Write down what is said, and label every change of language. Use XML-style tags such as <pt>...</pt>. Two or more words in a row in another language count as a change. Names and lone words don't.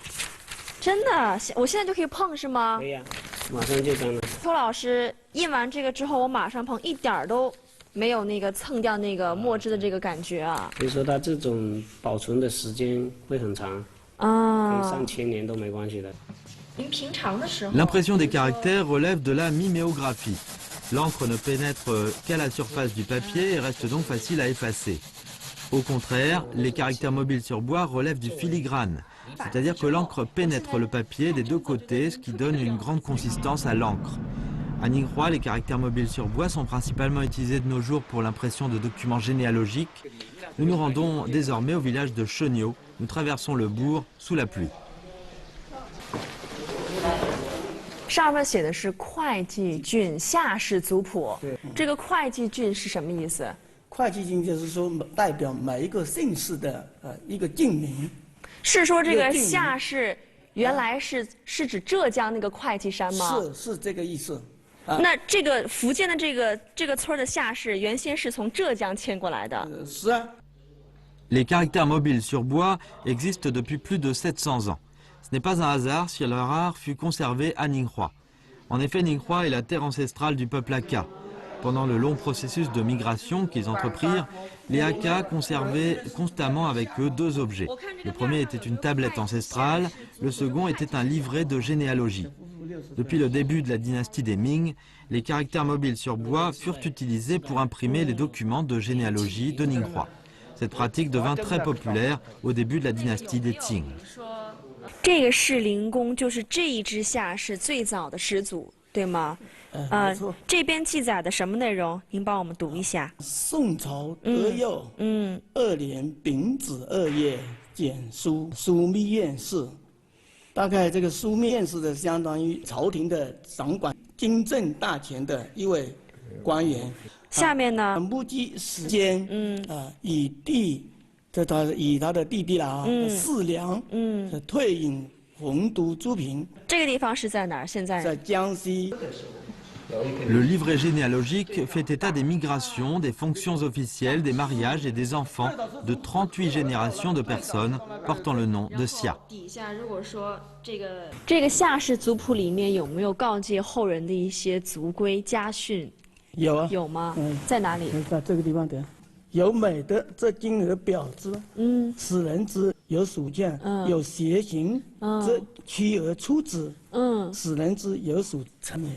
<zh>真的，我现在就可以碰是吗？可以呀，马上就干了。邱老师印完这个之后，我马上碰，一点儿都没有那个蹭掉那个墨汁的这个感觉啊。所以说它这种保存的时间会很长，啊，可以上千年都没关系的。</zh> <fr>L'impression des caractères relève de la miméographie. L'encre ne pénètre qu'à la surface du papier et reste donc facile à effacer. Au contraire, les caractères mobiles sur bois relèvent du filigrane, c'est-à-dire que l'encre pénètre le papier des deux côtés, ce qui donne une grande consistance à l'encre. À Ningxia, les caractères mobiles sur bois sont principalement utilisés de nos jours pour l'impression de documents généalogiques. Nous nous rendons désormais au village de Shonyo. Nous traversons le bourg sous la pluie.</fr> <zh>上面写的是会稽郡夏氏族谱，这个会稽郡是什么意思？会稽郡就是说代表每一个姓氏的一个郡名。是说这个夏氏原来是指浙江那个会稽山吗？是这个意思。那这个福建的这个村的夏氏原先是从浙江迁过来的。是啊。</zh> <fr>Les caractères mobiles sur bois existent depuis plus de 700 ans. Ce n'est pas un hasard si leur art fut conservé à Ningxia. En effet, Ningxia est la terre ancestrale du peuple Hakka. Pendant le long processus de migration qu'ils entreprirent, les Hakka conservaient constamment avec eux deux objets. Le premier était une tablette ancestrale, le second était un livret de généalogie. Depuis le début de la dynastie des Ming, les caractères mobiles sur bois furent utilisés pour imprimer les documents de généalogie de Ningxia. Cette pratique devint très populaire au début de la dynastie des Qing.</fr> <zh>这个士林宫就是这一支夏氏最早的始祖，对吗？这边记载的什么内容？您帮我们读一下。宋朝德佑2年丙子2月简书密院士，大概这个书密院士的相当于朝廷的掌管经政大权的一位官员。下面呢？目击时间，以他的弟弟啦，四良，退隐洪都诸平。这个地方是在哪儿？现在在江西。</zh> <fr>Le livret généalogique fait état des migrations, des fonctions officielles, des mariages et des enfants de 38 générations de personnes portant le nom de Xia.</fr> <zh>底下如果说这个夏氏族谱里面有没有告诫后人的一些族规家训？有啊。有吗？在哪里？在这个地方的。有美德，这金额表之；使人之有属见；有邪行，则屈而出之；使人之有属成也。</zh>